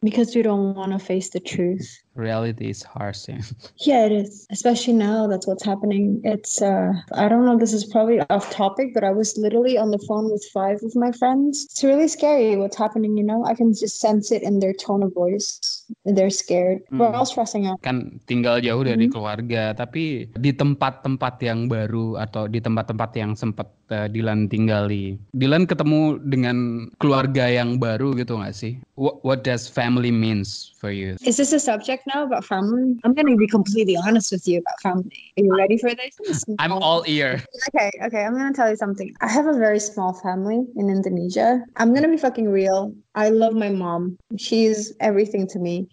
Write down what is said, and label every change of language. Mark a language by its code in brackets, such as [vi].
[en] Because you don't want to face the truth. Reality is harsh. Yeah, it is. Especially now, that's what's happening. It's, I don't know, this is probably off topic, but I was literally on the phone with 5 of my friends. It's really scary what's happening, you know? I can just sense it in their tone of voice. They're scared. We're all stressing out. [id] Kan tinggal jauh dari keluarga, tapi di tempat-tempat yang baru atau di tempat-tempat yang sempat Dylan tinggali. Dylan ketemu dengan keluarga yang baru gitu nggak sih? [en] What does family means for you? Is this a subject now about family? I'm going to be completely honest with you about family. Are you ready for this? I'm all ear. Okay. I'm going to tell you something. I have a very small family in Indonesia. I'm going to be fucking real. I love my mom. She's everything to me.